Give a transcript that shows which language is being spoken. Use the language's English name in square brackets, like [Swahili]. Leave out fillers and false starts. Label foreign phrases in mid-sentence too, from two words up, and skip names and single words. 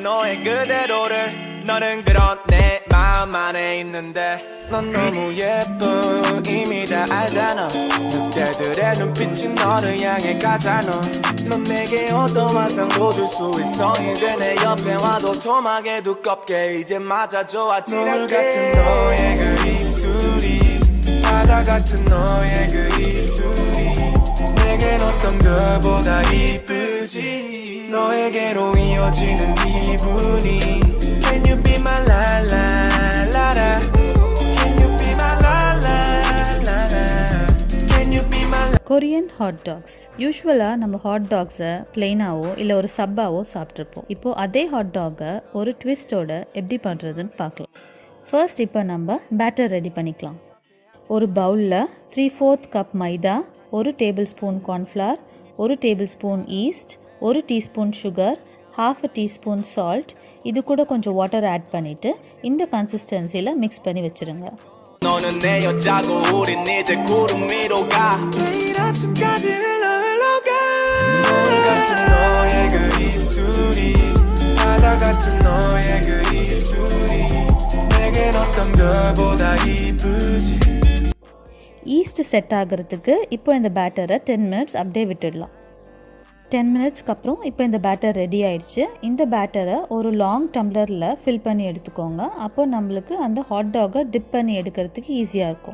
[Korean] 너의 그대로를 너는 그런 내 마음 안에 있는데 넌 너무 예뻐 이미 다 알잖아 늑대들의 눈빛이 너를 향해 가잖아 넌 내게 어떤 환상도 줄 수 있어 이제 내 옆에 와도 토막에 두껍게 이제 맞아줘 아찔하게 노을 같은 너의 그 입술이 바다 같은 너의 그 입술이 내겐 어떤 별보다 이쁘지 너에게로 이어지는 기분이 [English] Can you be my la la la la Can you be my la la la la Can you be my Korean hot dogs [Tamil] யூஸ்வலாக நம்ம [English] hot dogs [Tamil] பிளெயினாவோ இல்லை ஒரு சப்பாவோ சாப்பிட்ருப்போம் இப்போது அதே [English] hot dog [Tamil] ஒரு ட்விஸ்டோட எப்படி பண்ணுறதுன்னு பார்க்கலாம். ஃபர்ஸ்ட் இப்போ நம்ம [English] batter ready [Tamil] பண்ணிக்கலாம். ஒரு பவுலில் 3/4 கப் மைதா, 1 [English] table spoon cornflour, [Tamil] 1 [English] table spoon yeast, [Tamil] 1 [English] teaspoon sugar, [Tamil] 1/2 [English] teaspoon salt, [Tamil] இது கூட கொஞ்சம் [English] water add [Tamil] பண்ணிவிட்டு இந்த [English] consistency mix [Tamil] பண்ணி வச்சுருங்க. [Korean] 너는 내 여자고 우린 이제 구름 위로 가 내일 아침까지 흘러가 노을 같은 너의 그 입술이 바다 같은 너의 그 입술이 내겐 어떤 별보다 이쁘지 [English] yeast set [Tamil] ஆகிறதுக்கு இப்போ இந்த பேட்டரை 10 மினிட்ஸ் அப்படியே விட்டுடலாம். 10 மினிட்ஸ்க்கு அப்புறம் இப்போ இந்த [English] batter ready [Tamil] ஆயிடுச்சு. இந்த பேட்டரை ஒரு [English] long tumbler fill [Tamil] பண்ணி எடுத்துக்கோங்க. அப்போ நம்மளுக்கு அந்த [English] hot dog dip [Tamil] பண்ணி எடுக்கிறதுக்கு ஈஸியாக இருக்கும்.